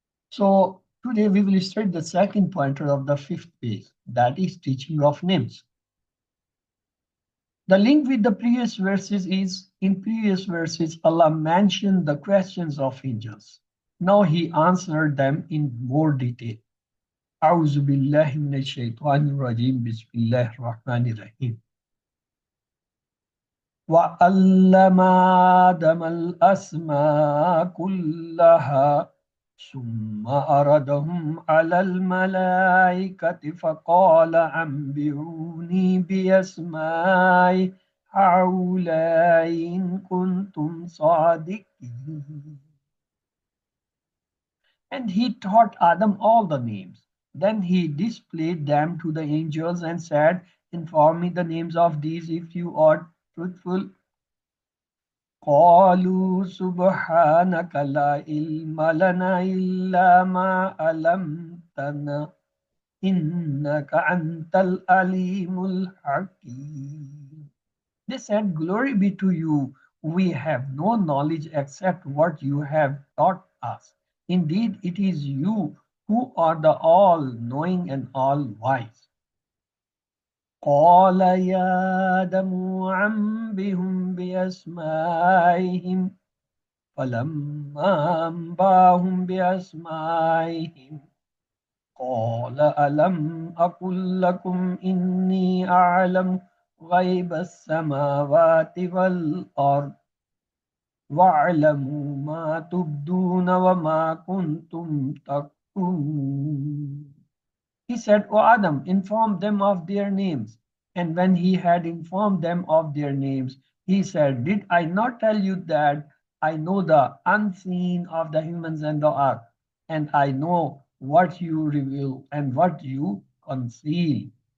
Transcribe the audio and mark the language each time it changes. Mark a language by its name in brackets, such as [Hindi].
[English] So today we will start the second pointer of the fifth page, that is teaching of names. The link with the previous verses is, in previous verses, Allah mentioned the questions of angels. Now he answered them in more detail. [Arabic] أعوذ بالله من الشيطان الرجيم بسم الله الرحمن الرحيم. وَعَلَّمَ آدَمَ الْأَسْمَاءَ كُلَّهَا ثُمَّ أَرَدَهُمْ عَلَى الْمَلَائِكَةِ فَقَالَ أَنْبِئُونِي بِأَسْمَاءِ هَؤُلَاءِ إِنْ كُنْتُمْ صَادِقِينَ. [English] And he taught Adam all the names. Then he displayed them to the angels and said, inform me the names of these if you are truthful. [Arabic] قالوا سبحانك لا علم لنا إلا ما علمتنا إنك أنت العليم الحكيم. [English] They said, Glory be to you. We have no knowledge except what you have taught us. Indeed, it is you who are the all-knowing and all-wise. [Arabic] قال يا آدم أنبئهم بأسمائهم فلما أنبأهم بأسمائهم قال ألم أقل لكم إني أعلم غيب السماوات والأرض وَاعْلَمُوا مَا تُبْدُونَ وَمَا كُنْتُمْ تَكْتُمُونَ. [English] He said, O Adam, inform them of their names. And when he had informed them of their names, he said, Did I not tell you that I know the unseen of the humans and the earth, and I know what you reveal and what you conceal?